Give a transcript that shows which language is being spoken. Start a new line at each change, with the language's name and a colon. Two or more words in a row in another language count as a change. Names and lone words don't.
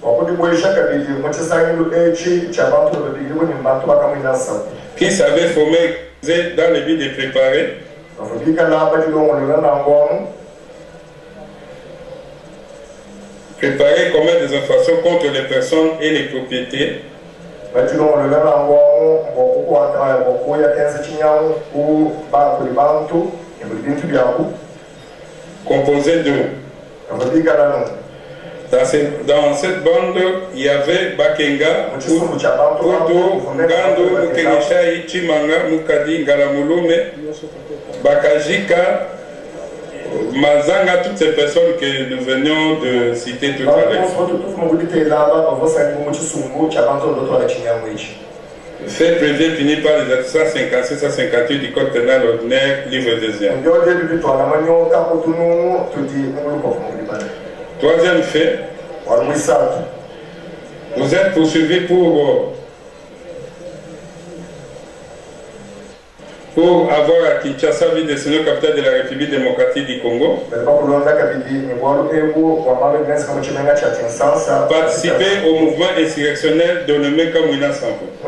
French: qui s'avait formé dans le but de préparer commettre des infractions contre les personnes et les propriétés composé de. Dans cette bande, il y avait Bakenga, Koto, Ngando, Mukenishai, Chimanga, Mukadi, Ngalamulume, Bakajika, Mazanga, toutes ces personnes que nous venions de citer tout à l'heure. Fait prévu puni par les articles 156-158 du code pénal ordinaire, livre 2e. Troisième fait, vous êtes poursuivi pour avoir à Kinshasa, ville de Sénégal, capitale de la République démocratique du Congo, participer au mouvement insurrectionnel dénommé Kamwina Sabu,